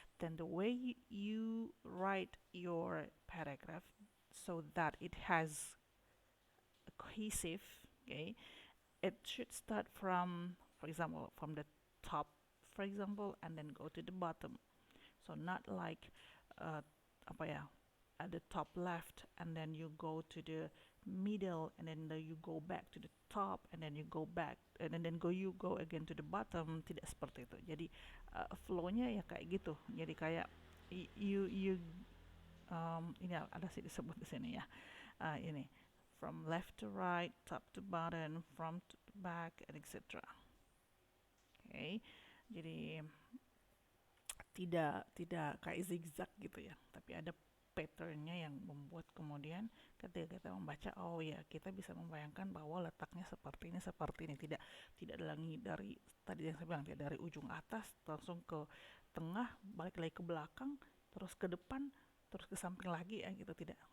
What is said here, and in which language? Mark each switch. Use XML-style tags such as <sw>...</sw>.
<en>Then the way you write your paragraph so that it has a cohesive, okay, it should start from, for example, from the top, for example, and then go to the bottom. So not like uh,</en> <id>apa ya,</id> <en>at the top left, and then you go to the middle, and then you go back to the top, and then you go back, and then you go again to the bottom.</en> <id>Tidak seperti itu. Jadi flow-nya ya kayak gitu. Jadi kayak you ini ada sih disebut di sini ya. Ini</id> <en>from left to right, top to bottom, front to back, and etc.</en> <id>Okay, jadi tidak tidak kayak zigzag gitu ya, tapi ada patternnya yang membuat kemudian ketika kita membaca, oh ya, kita bisa membayangkan bahwa letaknya seperti ini, tidak tidak dari tadi yang saya bilang, tidak dari ujung atas langsung ke tengah, balik lagi ke belakang, terus ke depan, terus ke samping lagi ya gitu, tidak.</id>